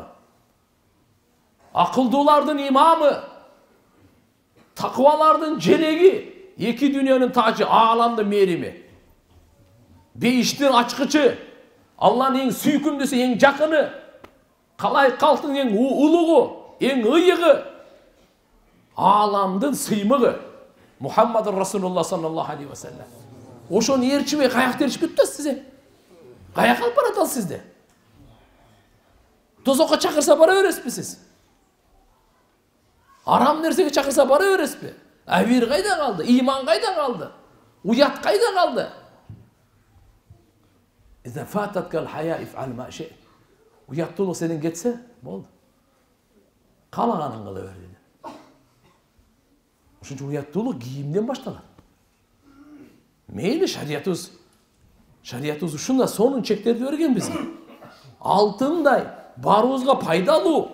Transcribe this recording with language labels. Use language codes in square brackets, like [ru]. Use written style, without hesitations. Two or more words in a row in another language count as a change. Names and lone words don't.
[ky] Акылдуулардын имамы, такыбалардын желеги, эки дүйнөнүн тажы, ааламдын мээрими. Бейиштин ачкычы, Алланын эң сүйкүмдүүсү, эң жакыны, калай калктын эң улугу, эң ыйыгы, ааламдын сыймыгы Мухаммад Расулуллах [ar] صلى الله عليه وسلم. [ky] Ошону ээрчибей каякта эришип кетти сиз. Каяка алып барат ал сизди? Тозокко чакырса бара бересизби сиз? Арам нерсеге чакырса бара бересизби? Авир кайда калды? Иман кайда калды? Уят кайда калды? [ar] إذا فاتك الحياء فافعل ما شئت. [ky] Uyattуулук сенен кетсе, болду. Калаганын кыла бер dedi. Ошончо уяттуулук кийимден башталат. Мейли шариятыбыз ушунда сонун чектерди берген бизге. Алтындай барыбызга пайдалуу.